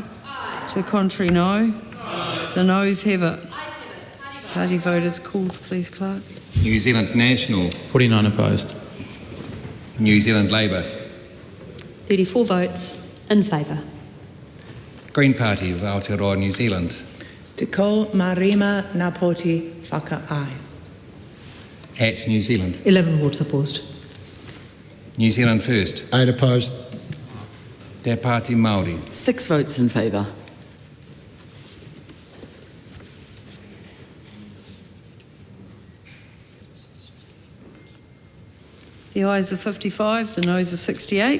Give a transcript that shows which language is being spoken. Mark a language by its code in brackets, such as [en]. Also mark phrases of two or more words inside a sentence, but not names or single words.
[en] Aye. To the contrary, no. No. The noes have it. Party vote is called, please, Clerk. New Zealand National. 49 opposed. New Zealand Labour. 34 votes in favour. Green Party of Aotearoa, New Zealand. [mi] Te ko marima ngā poti whakaai. [en] At New Zealand. 11 votes opposed. New Zealand First. 8 opposed. Te Pāti Māori. 6 votes in favour. The ayes are 55, the noes are 68.